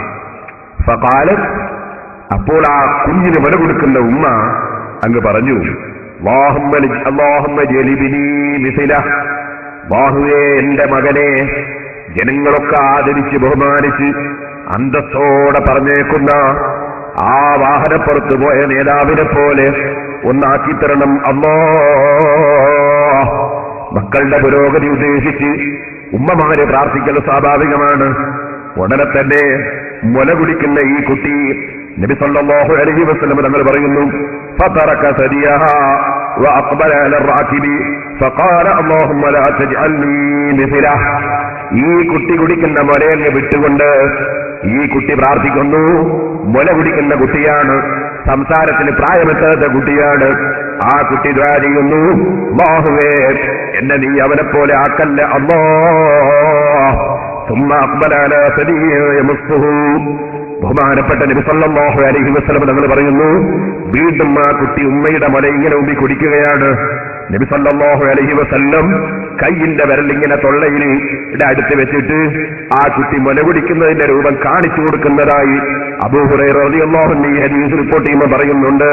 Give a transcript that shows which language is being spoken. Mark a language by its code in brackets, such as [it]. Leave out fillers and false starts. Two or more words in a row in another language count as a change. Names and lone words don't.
[ml] ഫഖാലത്, അപ്പോൾ ആ കുഞ്ഞിന് മുല കൊടുക്കുന്ന ഉമ്മ അങ്ങ് പറഞ്ഞു, [ar] اللهم اجعل ابني مثله, [ml] അല്ലാഹുവേ എന്റെ മകനെ ജനങ്ങളൊക്കെ ആദരിച്ച് ബഹുമാനിച്ച് അന്തസ്സോടെ പറഞ്ഞേക്കുന്ന ആ വാഹനപ്പുറത്ത് പോയ നേതാവിനെ പോലെ ഒന്നാക്കിത്തരണം അല്ലാഹ്. മക്കളുടെ പുരോഗതി ഉദ്ദേശിച്ച് ഉമ്മമാരെ പ്രാർത്ഥിക്കൽ സ്വാഭാവികമാണ്. ഉടനെ തന്നെ മുല കുടിക്കുന്ന ഈ കുട്ടി നബി [ar] صلى الله عليه وسلم [ml] തങ്ങൾ പറയുന്നു, [ar] فترك ثديها وأقبل على الراكب فقال اللهم لا تجعلني مثله. [ml] ഈ കുട്ടി കുടിക്കുന്ന മുലയങ്ങ് വിട്ടുകൊണ്ട് ഈ കുട്ടി പ്രാർത്ഥിക്കുന്നു. മുല കുടിക്കുന്ന കുട്ടിയാണ്, സംസാരത്തിന് പ്രായമെത്താത്ത കുട്ടിയാണ്. ആ കുട്ടി ദുആ ചെയ്യുന്നു, അല്ലാഹുവേ എന്നെ നീ അവനെ പോലെ ആക്കല്ല അല്ലാഹ്. [ar] ثم أقبل على ثديه يمسه. [ml] ബഹുമാനപ്പെട്ട നബി [ar] صلى الله عليه وسلم [ml] തങ്ങൾ പറയുന്നു, വീണ്ടും ആ കുട്ടി ഉമ്മയുടെ മുല ഇങ്ങനെ ഉമ്മി കുടിക്കുകയാണ്. നബി [ar] صلى الله عليه وسلم [ml] കൈയിന്റെ വിരലിങ്ങനെ തൊള്ളയുടെ അടുത്ത് വെച്ചിട്ട് ആ കുട്ടി മുല കുടിക്കുന്നതിന്റെ രൂപം കാണിച്ചു കൊടുക്കുന്നതായി അബൂ ഹുറൈറ [ar] رضي الله عنه [ml] ഈ ഹദീസ് റിപ്പോർട്ട് ചെയ്യുമ്പോൾ പറയുന്നുണ്ട്.